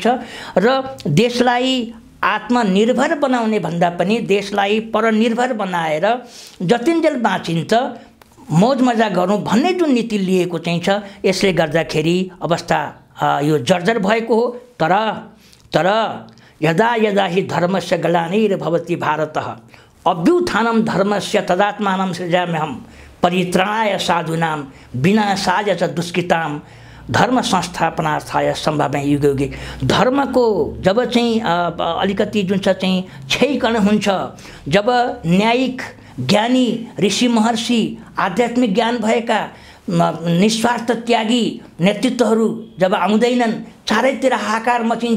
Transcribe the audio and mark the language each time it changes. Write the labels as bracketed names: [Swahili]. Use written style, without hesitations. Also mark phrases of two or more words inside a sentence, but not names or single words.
[Nepali] र देशलाई आत्मनिर्भर बनाउने भन्दा पनि देशलाई परनिर्भर बनाएर जतिन्जेल बाँचिन्छ मौज मजा गरौँ भन्ने जुन नीति लिएको चाहिँ छ, यसले गर्दाखेरि अवस्था यो जर्जर भएको हो। [Sanskrit] तर यदा यदा हि धर्मस्य ग्लानिर्भवति भारतः अभ्युत्थानं धर्मस्य तदात्मानं सृजाम्यहं परित्राणाय साधूनां विनाशाय च दुष्कृतां धर्म संस्थापनार्थाय सम्भाव्य युगे युगे। [Nepali] धर्मको जब चाहिँ अलिकति जुन छ चाहिँ क्षयीकरण हुन्छ, जब न्यायिक ज्ञानी ऋषि महर्षि आध्यात्मिक ज्ञान भएका निस्वार्थ त्यागी नेतृत्वहरू जब आउँदैनन्, चारैतिर हाहाकार मचिन्छ।